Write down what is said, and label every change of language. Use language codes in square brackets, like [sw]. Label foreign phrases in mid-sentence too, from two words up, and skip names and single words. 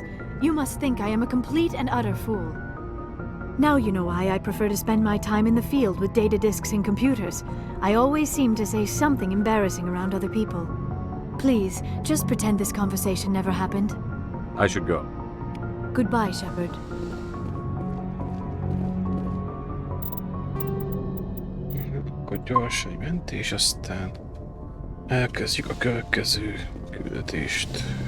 [en] You must think I am a complete and utter fool. Now you know why I prefer to spend my time in the field with data disks and computers. I always seem to say something embarrassing around other people. Please, just pretend this conversation never happened. I should go. Goodbye, Shepard. [hu] Akkor gyors egy mentés, aztán elkezdjük a következő küldetést.